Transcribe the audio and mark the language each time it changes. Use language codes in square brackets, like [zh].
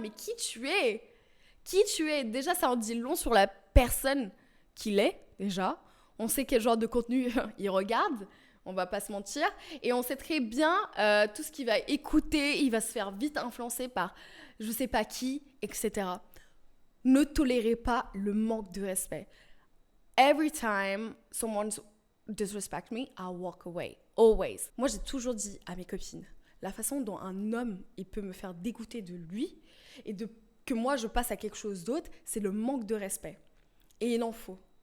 [fr] Mais qui tu es? Qui tu es? Déjà, ça en dit long sur la personne qu'il est, déjà. On sait quel genre de contenu il regarde. On va pas se mentir. Et on sait très bien tout ce qu'il va écouter. Il va se faire vite influencer par je sais pas qui, etc. Ne tolérez pas le manque de respect. [en] Every time someone's disrespect me, I'll walk away. Always. [fr] Moi, j'ai toujours dit à mes copines, la façon dont un homme, il peut me faire dégoûter de lui et que moi, je passe à quelque chose d'autre, c'est le manque de respect. Et il en faut.